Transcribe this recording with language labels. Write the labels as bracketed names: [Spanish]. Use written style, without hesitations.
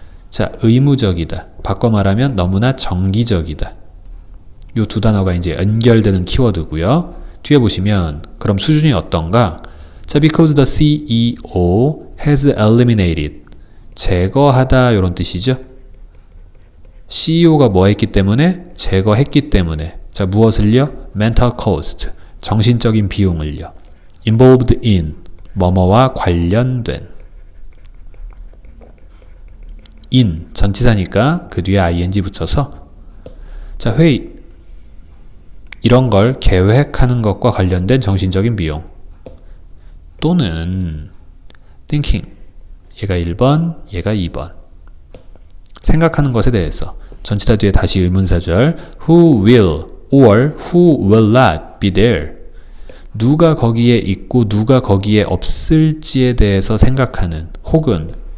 [Korean] 자, 의무적이다. 바꿔 말하면 너무나 정기적이다. 요 두 단어가 이제 연결되는 키워드고요. 뒤에 보시면 그럼 수준이 어떤가? [English] 자, because the CEO has eliminated. [Korean] 제거하다 이런 뜻이죠. CEO가 뭐 했기 때문에? 제거했기 때문에. 자, 무엇을요? mental cost. 정신적인 비용을요. involved in. 뭐뭐와 관련된. in 전치사니까 그 뒤에 ing 붙여서 자, 회의 이런 걸 계획하는 것과 관련된 정신적인 비용 또는 thinking 얘가 1번 얘가 2번 생각하는 것에 대해서 전치사 뒤에 다시 의문사절 who will or who will not be there 누가 거기에 있고 누가 거기에 없을지에 대해서 생각하는 혹은